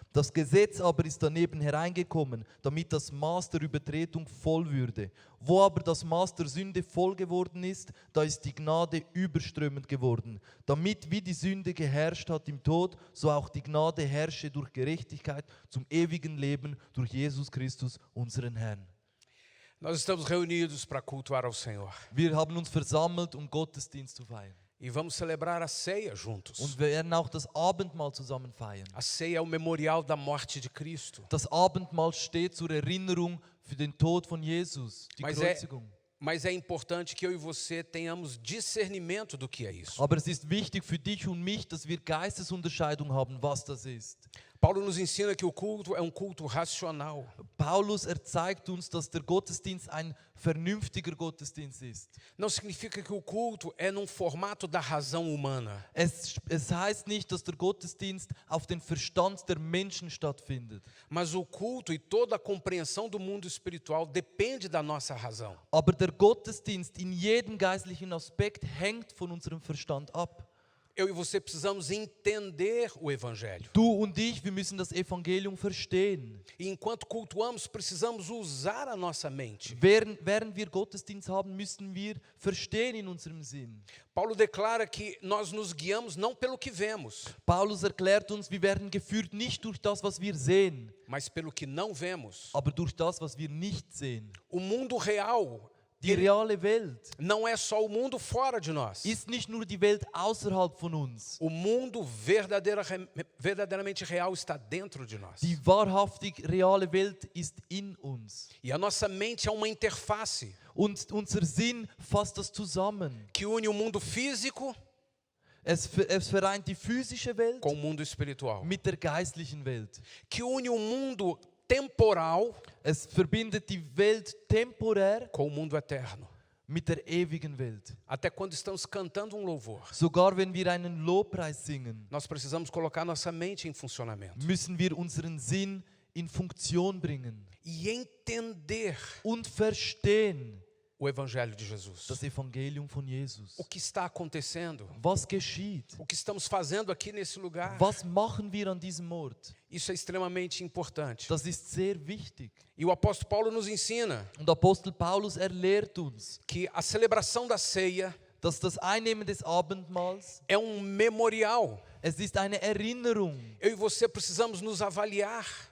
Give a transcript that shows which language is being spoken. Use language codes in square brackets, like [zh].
[de] Das Gesetz aber ist daneben hereingekommen, damit das Maß der Übertretung voll würde. Wo aber das Maß der Sünde voll geworden ist, da ist die Gnade überströmend geworden. Damit wie die Sünde geherrscht hat im Tod, so auch die Gnade herrsche durch Gerechtigkeit zum ewigen Leben durch Jesus Christus, unseren Herrn. [pt] Nós estamos reunidos para cultuar ao Senhor. [de] Wir haben uns versammelt, um Gottesdienst zu feiern. [pt] E vamos celebrar a ceia juntos. [de] Und wir werden auch das Abendmahl zusammen feiern. [pt] A ceia é o memorial da morte de Cristo. [de] Das Abendmahl steht zur Erinnerung für den Tod von Jesus, die Kreuzigung. [pt] Mas é importante que eu e você tenhamos discernimento do que é isso. [de] Aber es ist wichtig für dich und mich, dass wir Geistesunterscheidung haben, was das ist. [pt] Paulo nos ensina que o culto é um culto racional. [de] Paulus zeigt uns, dass der Gottesdienst ein vernünftiger Gottesdienst ist. [pt] Não significa que o culto é num formato da razão humana. [de] Es heißt nicht, dass der Gottesdienst auf den Verstand der Menschen stattfindet. [pt] Mas o culto e toda a compreensão do mundo espiritual depende da nossa razão. [de] Aber der Gottesdienst in jedem geistlichen Aspekt hängt von unserem Verstand ab. [pt] Eu e você precisamos entender o Evangelho. [de] Du und ich, wir müssen das Evangelium verstehen. [pt] E enquanto cultuamos, precisamos usar a nossa mente. [de] Während wir Gottesdienst haben, müssen wir verstehen in unserem Sinn. [pt] Paulo declara que nós nos guiamos não pelo que vemos, [de] Paulus erklärt uns, wir werden geführt nicht durch das, was wir sehen, [pt] mas pelo que não vemos. [de] aber durch das, was wir nicht sehen. [pt] O mundo real [de] Die reale Welt [pt] não é só o mundo fora de nós. [de] ist nicht nur die Welt außerhalb von uns. [pt] O mundo verdadeiramente real está dentro de nós. [de] Die wahrhaftig reale Welt ist in uns. [pt] E a nossa mente é uma interface [de] Und unser Sinn fasst das zusammen. [pt] que une o mundo físico [de] Es vereint die physische Welt [pt] com o mundo espiritual, [de] mit der geistlichen Welt. [pt] que une o mundo temporal [de] Es verbindet die Welt temporär [pt] com o mundo eterno. [de] mit der ewigen Welt. [pt] Até quando estamos cantando louvor, [de] Sogar wenn wir einen Lobpreis singen, [pt] nós precisamos colocar nossa mente em funcionamento [de] müssen wir unseren Sinn in Funktion bringen [pt] e entender [de] und verstehen [pt] o Evangelho de Jesus. [de] das Evangelium von Jesus. [pt] O que está acontecendo? [de] Was geschieht? [pt] O que estamos fazendo aqui nesse lugar? [de] Was machen wir an diesem Ort? [pt] Isso é extremamente importante. [de] Das ist sehr wichtig. [pt] E o apóstolo Paulo nos ensina [de] Und Apostel Paulus lehrt uns, [pt] que a celebração da ceia [de] dass das Einnehmen des Abendmahls, [pt] é um memorial. [de] es ist eine Erinnerung. [pt] Eu e você precisamos nos avaliar.